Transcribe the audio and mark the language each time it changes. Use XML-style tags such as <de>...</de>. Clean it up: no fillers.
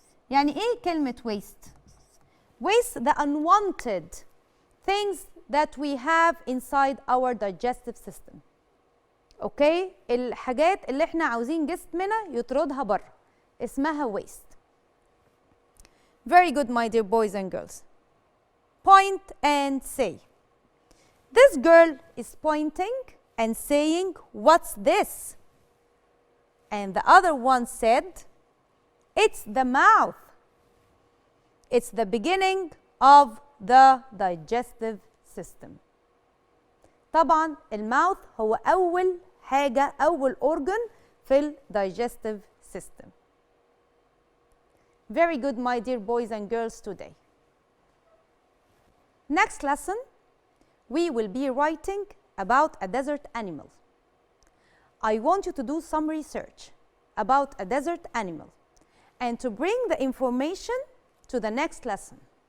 <ar>يعني ايه كلمة</ar> <en>waste؟ Waste, the unwanted things that we have inside our digestive system. Okay?</en> <ar>الحاجات اللي احنا عاوزين جسمنا يطردها بره اسمها waste.</ar> <en>Very good, my dear boys and girls. Point and say. This girl is pointing and saying, what's this? And the other one said, it's the mouth. It's the beginning of the digestive system.</en> <ar>طبعا المouth هو أول حاجة أول organ في digestive system.</ar> <en>Very good, my dear boys and girls, today. Next lesson, we will be writing about a desert animal. I want you to do some research about a desert animal and to bring the information to the next lesson.</en>